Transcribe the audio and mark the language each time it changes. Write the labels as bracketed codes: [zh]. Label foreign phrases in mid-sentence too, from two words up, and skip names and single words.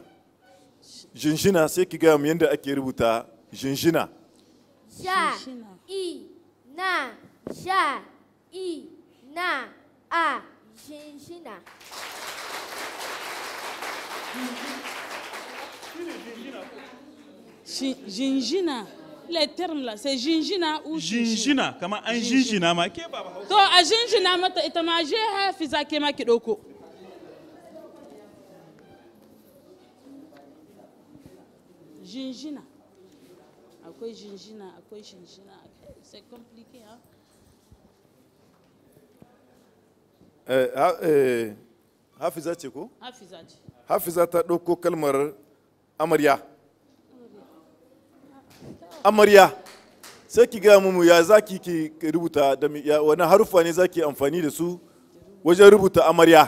[ha] Jinjina sai ki gaya mu yadda ake rubuta jinjina. Sha, I, na, sha, I, na, a, jinjina. Jinjina. [fr] Les termes là, c'est jinjina ou jinjina? [ha] Kama an jinjina ma ke baba Hausa. To a jinjina mata ita ma je Hafiza ke ma ki ɗauko. Jinjina. Akwai jinjina, akwai jinjina. [fr] C'est compliqué, hein? [ha] Hafiza ce ko? Hafiza ce. Hafiza ta ɗauko kalmar amarya. Amarya. Sai ki gaya mu ya zaki ki rubuta da wani harufa ne zaki amfani da su wajen rubuta amarya.